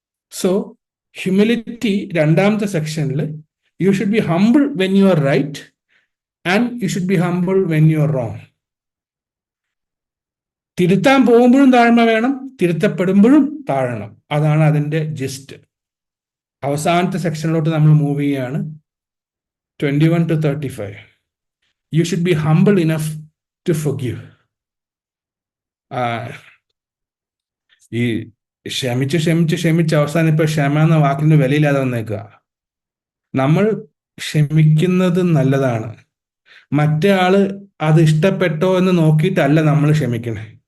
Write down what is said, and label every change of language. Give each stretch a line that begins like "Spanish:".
English: so humility
Malayalam: രണ്ടാമത്തെ സെക്ഷനിൽ,
English: You should be humble when you are right and you should be humble when you are wrong.
Malayalam: തിരുത്താൻ പോകുമ്പോഴും താഴ്മ വേണം, തിരുത്തപ്പെടുമ്പോഴും താഴണം. അതാണ് അതിന്റെ ജിസ്റ്റ്. അവസാനത്തെ സെക്ഷനിലോട്ട് നമ്മൾ മൂവ് ചെയ്യുകയാണ്.
English: 21 to 35. You should be humble enough to forgive.
Malayalam: ഈ ക്ഷമിച്ച് അവസാനം ഇപ്പൊ ക്ഷമ എന്ന വാക്കിന്റെ വിലയില്ലാതെ വന്നേക്കുക. നമ്മൾ ക്ഷമിക്കുന്നത് നല്ലതാണ്. മറ്റേ ആള് അത് ഇഷ്ടപ്പെട്ടോ എന്ന് നോക്കിയിട്ടല്ല നമ്മൾ ക്ഷമിക്കണേ.